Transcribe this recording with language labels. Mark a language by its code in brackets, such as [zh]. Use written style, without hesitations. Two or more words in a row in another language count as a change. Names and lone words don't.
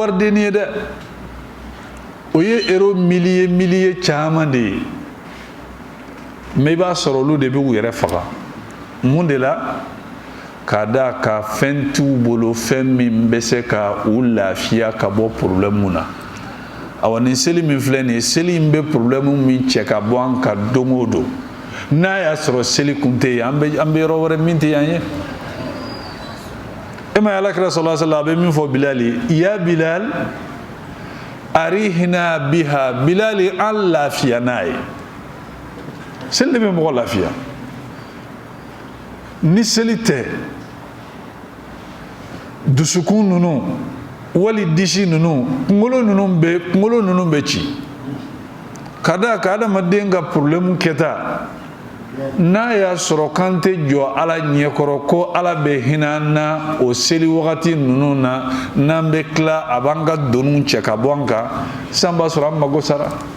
[bm] waridenni ye dɛ o ye euro milliers caman de ye mais i b'a sɔrɔ olu de bɛ u yɛrɛ faga mun de la k'a da ka fɛn t'u bolo fɛn min bɛ se ka u lafiya ka bɔ problème na awa nin seli min filɛ nin ye seli in bɛ problème min cɛ ka bɔ an ka don o don n'a y'a sɔrɔ seli kun tɛ yen an bɛ yɔrɔ wɛrɛ min tɛ yan ye e ma ye alakira [ar] صلى الله عليه وسلم [bm] a bɛ min fɔ Bilal ye [ar] يا بلال أرحنا بها [bm] Bilal an lafiya n'a ye seli de bɛ mɔgɔ lafiya ni seli tɛ dusukun ninnu wali disi ninnu kunkolo ninnu bɛ ci ka da ka adamaden ka problème kɛta n'a y'a sɔrɔ kan tɛ jɔ ala ɲɛkɔrɔ ko ala bɛ hinɛ an na o seli wagati ninnu na n'an bɛ tila a b'an ka doniw cɛ ka bɔ an kan sisan b'a sɔrɔ an mago sara